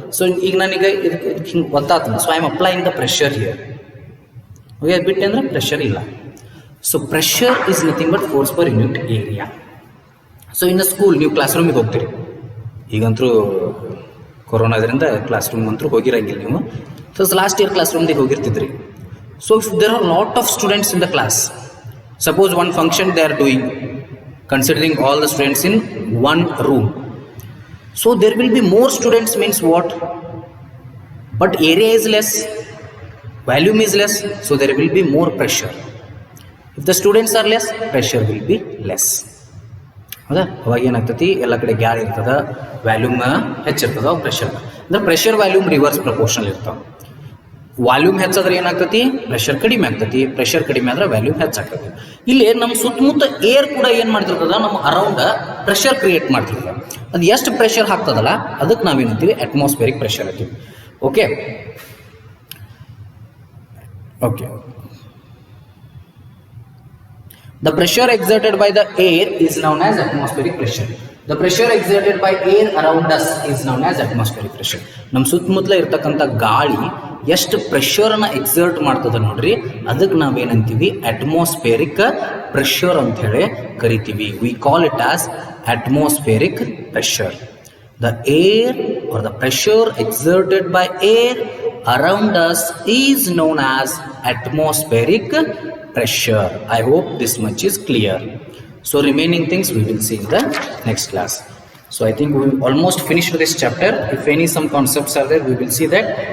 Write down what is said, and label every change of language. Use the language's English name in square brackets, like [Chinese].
[English] so [Kannada] ಈಗ ನನಗೆ ಇದಕ್ಕೆ ಹಿಂಗೆ ಗೊತ್ತಾಗ್ತದೆ. [English] So I am applying the pressure here. Okay, [Kannada] ಅದು ಬಿಟ್ಟೆ ಅಂದ್ರೆ ಪ್ರೆಷರ್ ಇಲ್ಲ. [English] So pressure is nothing but force per unit area. [Kannada] So ಇನ್ನು ಸ್ಕೂಲ್ ನೀವು ಕ್ಲಾಸ್ ರೂಮಿಗೆ ಹೋಗ್ತೀರಿ. ಈಗಂತರೂ ಕೊರೋನಾ ಇದರಿಂದ ಕ್ಲಾಸ್ ರೂಮ್ ಅಂತೂ ಹೋಗಿರಂಗಿಲ್ಲ ನೀವು. ಸೊ ಲಾಸ್ಟ್ ಇಯರ್ ಕ್ಲಾಸ್ ರೂಮ್ಗೆ ಹೋಗಿರ್ತಿದ್ರಿ. [English] So if there are lot of students in the class, suppose one function they are doing, considering all the students in one room, so there will be more students means what, but area is less, volume is less, so there will be more pressure. If the students are less, pressure will be less. [Kannada] ಹೌದಾ? ಅವಾಗ ಏನಾಗ್ತತಿ, ಎಲ್ಲ ಕಡೆ gas ಇರ್ತದ, volume ಹೆಚ್ಚಿರ್ತದ, pressure ಅಂದ್ರೆ pressure volume reverse proportional ಇರ್ತಾವ. Volume ಹೆಚ್ಚಾದ್ರೆ ಏನಾಗ್ತತಿ, pressure ಕಡಿಮೆ ಆಗ್ತತಿ, ಪ್ರೆಷರ್ ಕಡಿಮೆ ಆದ್ರೆ ವ್ಯಾಲ್ಯೂಮ್ ಹೆಚ್ಚಾಗ್ತತಿ. ಇಲ್ಲಿ ನಮ್ಮ ಸುತ್ತಮುತ್ತ ಏರ್ ಕೂಡ ಏನು ಮಾಡ್ತಿರ್ತದ, ನಮ್ಮ ಅರೌಂಡ್ ಪ್ರೆಷರ್ ಕ್ರಿಯೇಟ್ ಮಾಡ್ತಿರ್ತದ. ಅದು ಎಷ್ಟು ಪ್ರೆಷರ್ ಹಾಕ್ತದಲ್ಲ ಅದಕ್ಕೆ ನಾವೇನಂತೀವಿ, ಅಟ್ಮಾಸ್ಫಿಯರಿಕ್ ಪ್ರೆಷರ್ ಅಂತೀವಿ. [English] Okay okay The pressure exerted by the air is known as atmospheric pressure. The pressure exerted by air around us is known as atmospheric pressure. [Kannada] ನಮ್ಮ ಸುತ್ತಮುತ್ತಲ ಇರ್ತಕ್ಕಂಥ ಗಾಳಿ ಎಷ್ಟು ಪ್ರೆಷರ್ನ exert ಮಾಡ್ತದ ನೋಡ್ರಿ, ಅದಕ್ಕೆ ನಾವೇನಂತೀವಿ, ಅಟ್ಮಾಸ್ಫಿಯರಿಕ್ ಪ್ರೆಷರ್ ಅಂತ ಹೇಳಿ ಕರಿತೀವಿ. [English] We call it as atmospheric pressure. The air or the pressure exerted by air around us is known as atmospheric pressure. I hope this much is clear. So remaining things we will see in the next class. So I think we will almost finish this chapter. If any some concepts are there, we will see that.